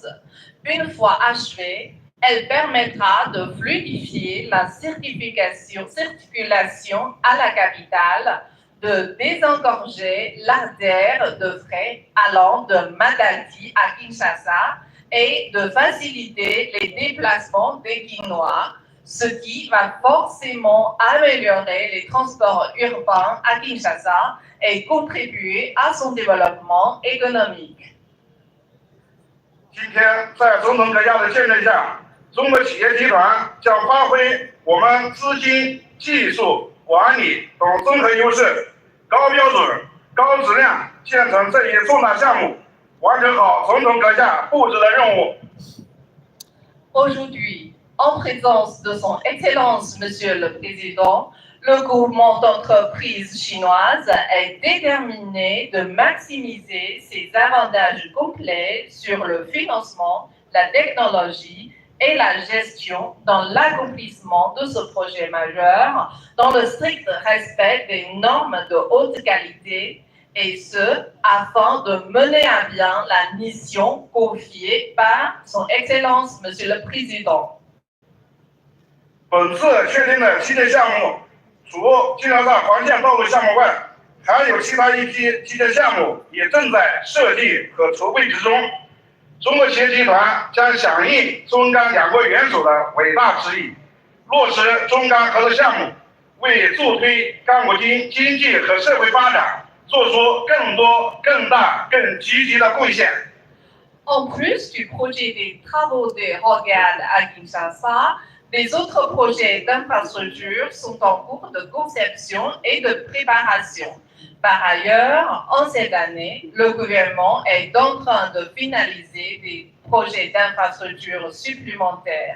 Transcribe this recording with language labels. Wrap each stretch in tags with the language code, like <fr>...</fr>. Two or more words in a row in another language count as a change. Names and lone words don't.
<fr>Une fois achevée, elle permettra de fluidifier la circulation à la capitale, de désengorger l'artère de fret allant de Madaldi à Kinshasa et de faciliter les déplacements des Guinois, ce qui va forcément améliorer les transports urbains à Kinshasa et contribuer à son développement économique.</fr> <zh>今天在总统阁下的见证下，中国企业集团将发挥我们资金、技术、管理等综合优势，高标准、高质量建成这一重大项目，完成好总统阁下布置的任务。</zh> <fr>Aujourd'hui, en présence de son Excellence Monsieur le Président, le groupement d'entreprises chinoises est déterminé de maximiser ses avantages complets sur le financement, la technologie et la gestion dans l'accomplissement de ce projet majeur dans le strict respect des normes de haute qualité et ce, afin de mener à bien la mission confiée par son Excellence Monsieur le Président.</fr> <zh>本次确定的期届项目，除金沙萨环线道路项目外，还有其他一批期届项目也正在设计和筹备之中。中国企业集团将响应中钢两国元首的伟大旨意， 落实中甘合作项目，为助推刚果经济和社会发展做出更多、更大、更积极的贡献。</zh> <fr>En plus du projet des travaux de Rogad à Kinshasa, des autres projets d'infrastructure sont en cours de conception et de préparation. Par ailleurs, en cette année, le gouvernement est en train de finaliser des projets d'infrastructure supplémentaires.</fr>